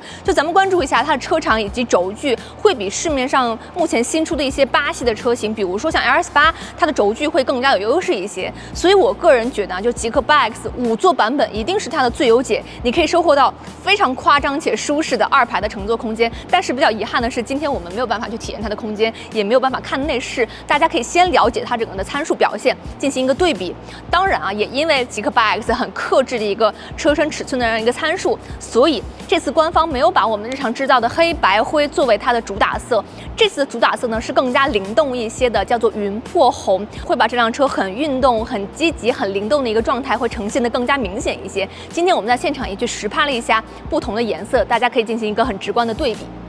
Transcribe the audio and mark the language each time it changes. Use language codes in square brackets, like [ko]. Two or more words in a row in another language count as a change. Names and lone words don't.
[zh] 就咱們關注一下它的車長以及軸距，會比市面上目前新出的一些8系的車型，比如說像 LS8，它的軸距會更加有優勢一些。所以我個人覺得啊，就極氪 8X 5座版本一定是它的最優解，你可以收穫到非常誇張且舒適的2排的乘坐空間。但是比較遺憾的是，今天我們沒有辦法去體驗它的空間，也沒有辦法看內飾。大家可以先了解它整個的參數表現，進行一個對比。當然啊，也因為極氪 8X 很克制的一個車身尺寸的這樣一個參數，所以這次官方沒有把我們日常知道的黑白灰作為它的主打色。這次的主打色呢是更加靈動一些的，叫做雲破紅，會把這輛車很運動、很積極、很靈動的一個狀態會呈現得更加明顯一些。今天我們在現場也去實拍了一下不同的顏色，大家可以進行一個很直觀的对比。